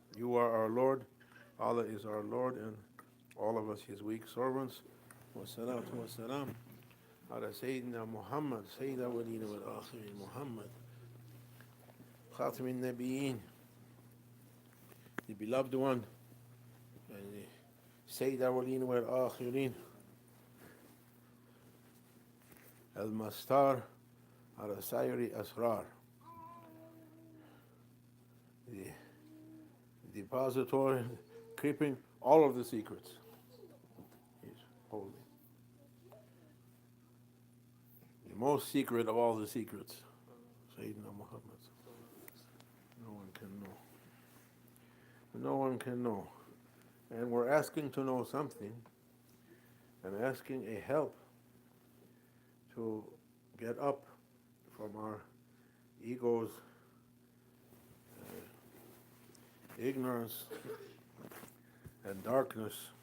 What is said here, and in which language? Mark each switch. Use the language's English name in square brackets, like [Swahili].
[English] You are our Lord, Allah is our Lord, and all of us His weak servants. [Arabic] والصلاة والسلام على سيدنا محمد سيد الأولين والآخرين محمد خاتم النبيين, [English] the beloved one, and the [Arabic] سيد الأولين والآخرين المستار على سائر أسرار, [English] the depository keeping all of the secrets. He's holy, the most secret of all the secrets, Sayyidina Muhammad. No one can know. No one can know. And we're asking to know something and asking a help to get up from our ego's ignorance and darkness.